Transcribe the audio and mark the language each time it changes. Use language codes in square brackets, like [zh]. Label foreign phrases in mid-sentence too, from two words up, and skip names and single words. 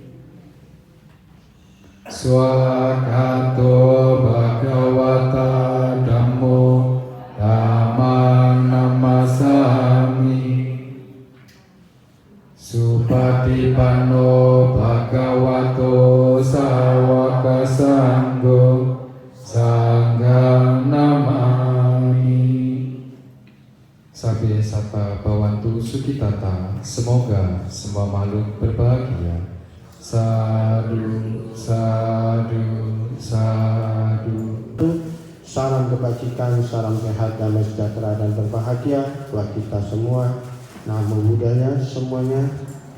[pi] Swakato Bhagawata Dhammo Dhammang Namasami Supatipanno Bhagavato Sawaka Sanggo Sanghang Namami. Sabe sata bawantu sukitata, [id] semoga semua makhluk berbahagia. [pi] Sadu, sadu, sadu. [id] Salam kebajikan, salam sehat, damai sejahtera dan berbahagia buat kita semua. [pi] Namo Buddhaya [id] semuanya.